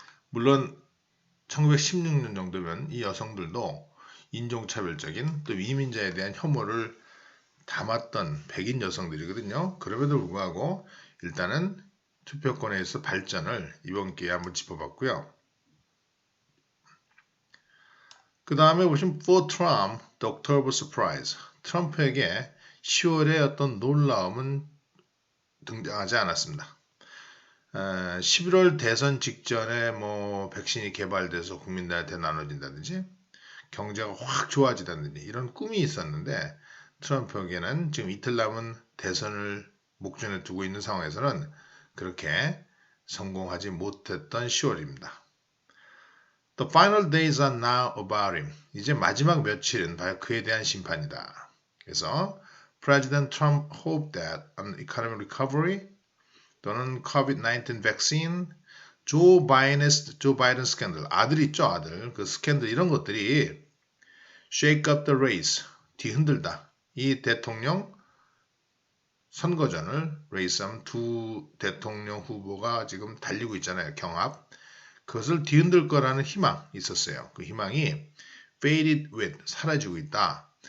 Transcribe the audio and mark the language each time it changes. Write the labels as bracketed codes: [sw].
[ko] 물론 1916년 정도면 이 여성들도 인종차별적인 또 이민자에 대한 혐오를 담았던 백인 여성들이거든요. 그럼에도 불구하고 일단은 투표권에 있어 발전을 이번 기회에 한번 짚어봤고요. 그 다음에 보시면 [en] For Trump, the October Surprise. [ko] 트럼프에게 10월에 어떤 놀라움은 등장하지 않았습니다. 11월 대선 직전에 뭐 백신이 개발돼서 국민들한테 나눠진다든지 경제가 확 좋아지다든지 이런 꿈이 있었는데 트럼프에게는 지금 이틀 남은 대선을 목전에 두고 있는 상황에서는 그렇게 성공하지 못했던 10월입니다. [en] The final days are now about him. [ko] 이제 마지막 며칠은 바로 그에 대한 심판이다. 그래서 [en] President Trump hoped that an economic recovery [ko] 또는 [en] COVID-19 vaccine, [ko] 조 바이든 스캔들, 아들 있죠, 아들. 그 스캔들 이런 것들이 [en] shake up the race, [ko] 뒤흔들다. 이 대통령 선거전을 레이스하면 두 대통령 후보가 지금 달리고 있잖아요. 경합. 그것을 뒤흔들 거라는 희망이 있었어요. 그 희망이 [en] faded with, [ko] 사라지고 있다.